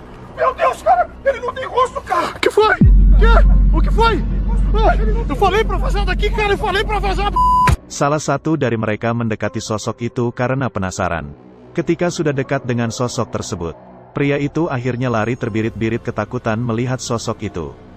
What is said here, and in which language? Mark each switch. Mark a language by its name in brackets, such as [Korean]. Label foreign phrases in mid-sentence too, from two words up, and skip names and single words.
[Portuguese] Meu Deus, cara! Ele não tem rosto, cara! Que foi? Que? O que foi? Eu falei pra vazar daqui, cara! Eu falei pra vazar! [Indonesian] Salah satu dari mereka mendekati sosok itu karena penasaran. Ketika sudah dekat dengan sosok tersebut, pria itu akhirnya lari terbirit-birit ketakutan melihat sosok itu.